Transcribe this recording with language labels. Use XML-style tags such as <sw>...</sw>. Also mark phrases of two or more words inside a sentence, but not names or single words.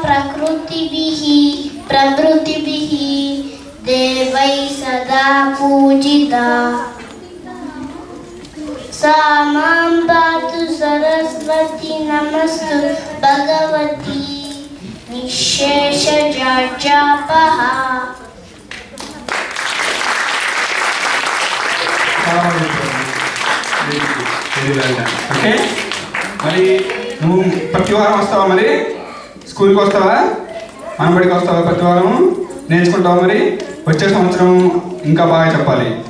<sa>प्रकृतिभिः देवै सदा पूजिता सा मां पातु सरस्वती नमस्तु भगवती निःशेषजाड्यापः.</sa> <te>ఓకే, మరి నువ్వు ప్రతి వారం వస్తావా? మరి స్కూల్కి వస్తావా? మనబడికి వస్తావా? ప్రతి వారం నేర్చుకుంటావా? మరి వచ్చే సంవత్సరం ఇంకా బాగా చెప్పాలి.</te>